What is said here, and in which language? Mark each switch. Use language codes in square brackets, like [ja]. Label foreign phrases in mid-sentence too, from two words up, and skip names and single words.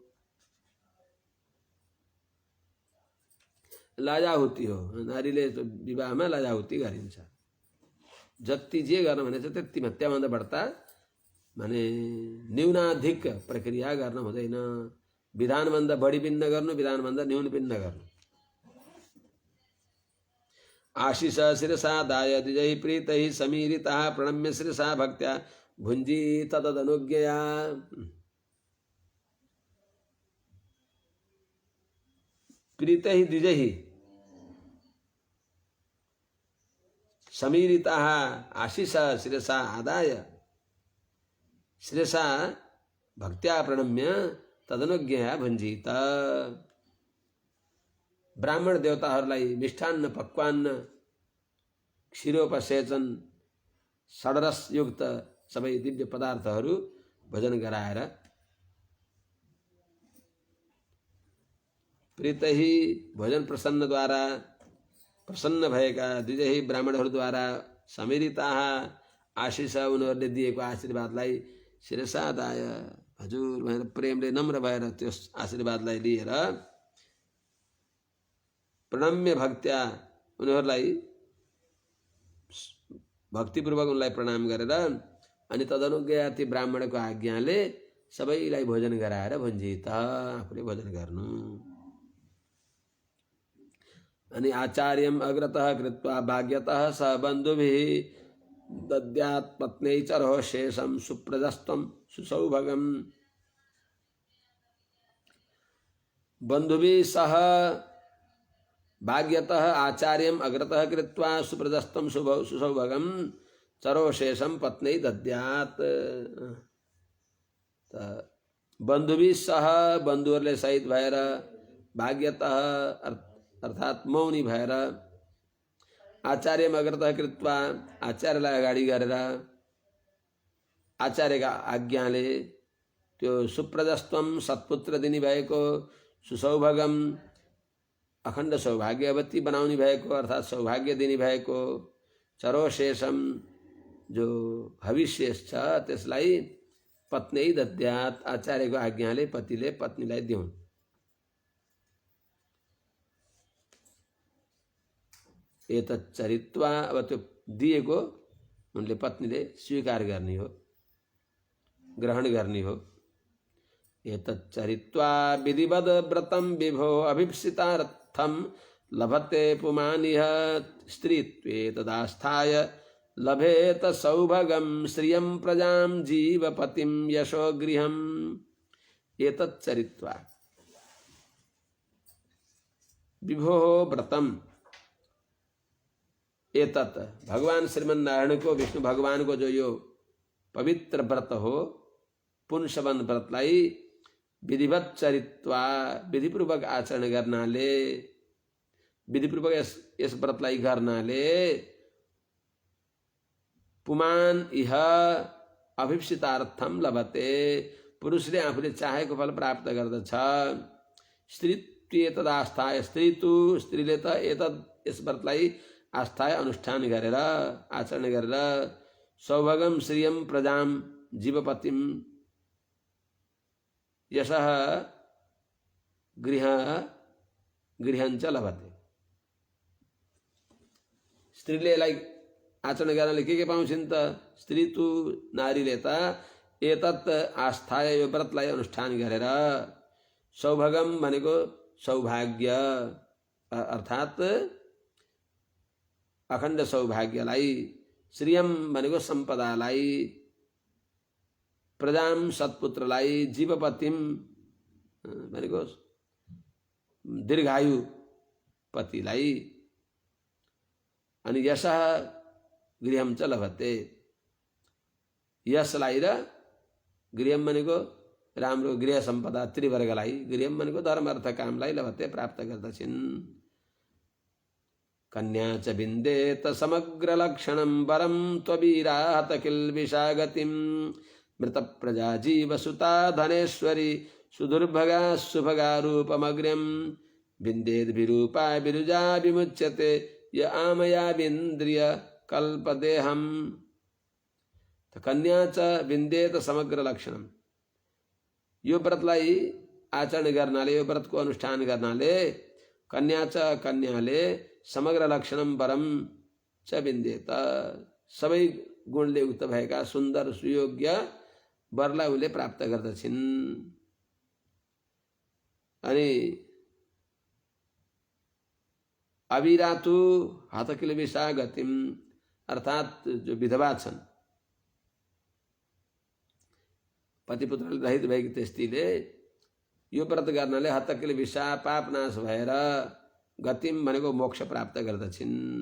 [ne] लाजाहुति हो, नारीले विवाहमा लाजाहुति गरिन्छ। जति जे गर्न भनेछ त्यतिमा त्यहाँभन्दा बढ्ता माने न्यूनाधिक प्रक्रिया गर्न हुँदैन। विधानभन्दा बढी पनि नगर्नु, विधानभन्दा न्यून पनि नगर्नु। [sa] आशिष शिरसादाय द्विजहि प्रीतहि समीरितः प्रणम्य शिरसा भक्त्या भुञ्जीत तदनुज्ञया। प्रीतहि द्विजहि समीरितः आशिष शिरसा आदाय शिरसा भक्त्या प्रणम्य तदनुज्ञया भुञ्जीत। [ne] ब्राह्मण देवताहरूलाई मिष्ठान्न पक्वान्न क्षीरोपसेचन षडरसयुक्त सबै दिव्य पदार्थहरू भोजन गराएर प्रीतहि भोजन प्रसन्नद्वारा प्रसन्न भएका द्विजहि ब्राह्मणहरूद्वारा [sa] समीरिताः आशिष [ne] उनीहरूले दिएको आशीर्वादलाई शिरसादाय हजुर भनेर प्रेमले नम्र भएर त्यस आशीर्वादलाई लिएर [sa] प्रणम्य भक्त्या [ne] उनीहरूलाई भक्तिपूर्वक उनलाई प्रणाम गरेर अनि तदनुज्ञया ती ब्राह्मणको आज्ञाले सबैलाई भोजन गराएर भुञ्जीत आफूले भोजन गर्नु। [sa] अनि आचार्यम अग्रतः कृत्वा भाग्यतः स बन्धुभिः दद्यात् पत्न्यै चरहो शेषं सुप्रजस्तं सुसौभगम्। बन्धुभिः सह भाग्यतः आचार्यम अग्रतः कृत्वा सुप्रजस्तं सुसौभगं चरो शेषम पत्न्यै दद्यात्। बन्धुभिः सह [ne] बन्धुहरूले सहित भएर भाग्यतः अर्थात् मौनी भएर [sa] आचार्यम अग्रतः [ne] कृत्वा आचार्यलाई अगाडि गरेर आचार्यका आज्ञाले त्यो सुप्रजस्त्वम सत्पुत्र दिने भएको सुसौभगम अखण्ड सौभाग्यवती बनाउने भएको अर्थात् सौभाग्य दिने भएको [sa] चरो शेषम [ne] जो हविशेष छ त्यसलाई पत्नी दद्यात् आचार्यको आज्ञाले पतिले पत्नीलाई दिउन्। [sa] एतत् चरित्वा [ne] अब त्यो दिएको उनले पत्नीले स्वीकार गर्ने हो, ग्रहण गर्ने हो। [sa] एतत् चरित्वा विधिवद व्रतं विभो अभीप्सितार्थं लभते पुमानिह स्त्रीत्वे तदास्थाय लभेत सौभगं श्रियं प्रजां जीवपतिं यशो गृहम्। एतत् चरित्वा विभो व्रतम, [ne] एतत् भगवान श्रीमन नारायण को, विष्णु भगवान को जो यो पवित्र व्रत हो, पुंसवन व्रतलाई विधिवत चरित्वा विधिपूर्वक आचरण गर्नाले, विधिपूर्वक यस व्रतलाई गर्नाले [sa] पुमान इह अभिप्सितार्थम लभते, [ne] पुरुषले आफूले चाहेको फल प्राप्त गर्दछ। [sa] स्त्रीत्वे तदास्थाय, [ne] स्त्रीले त एतद् यस व्रतलाई आस्थाय अनुष्ठान गरेर आचरण गरेर [sa] सौभगम श्रियम प्रजाम जीवपतिम यशः गृहञ्च लभते। [ne] स्त्रीले यसलाई आचरण गर्नाले के पाउँछिन् त? [sa] स्त्री तु [ne] नारीले त [sa] एतत् आस्थाय [ne] यो व्रतलाई अनुष्ठान गरेर सौभगम भनेको सौभाग्य अर्थात् अखण्ड सौभाग्यलाई, श्रियम भनेको सम्पदालाई, प्रजाम सत्पुत्रलाई, जीवपतिम भनेको दीर्घायु पतिलाई, अनि [sa] यशः गृहम च लभते, [ne] यशलाई र गृहम भनेको राम्रो गृह सम्पदा त्रिवर्गलाई, गृहम भनेको धर्म अर्थ कामलाई लभते प्राप्त गर्दछिन्। [sa] कन्या च विन्देत समग्र लक्षणं वरं त्ववीरा हत किल्बिषा गतिं मृत प्रजा जीवसुता धनेश्वरी सुदुर्भगा सुभगा रूपमग्र्यं विन्देद विरूपा विरुजा विमुच्यते य आमया विन्द्रिय कल्पदेहम। कन्या च विन्देत समग्र लक्षणम, [ne] यो व्रतलाई आचरण गर्नाले, यो व्रतको अनुष्ठान गर्नाले [sa] कन्या च [ne] कन्याले [sa] समग्र लक्षणम वरम च विन्देत, [ne] सबै गुणले युक्त भएका सुन्दर सुयोग्य वरलाई उनले प्राप्त गर्दछिन्। अनि [sa] अविरातु हतकिलबिषा गतिम, [ne] अर्थात् जो विधवा छन्, पतिपुत्रले रहित भएकी त्यस्तीले यो व्रत गर्नाले हतकिलबिषा पाप नाश भएर गतिम भनेको मोक्ष प्राप्त गर्दछिन्।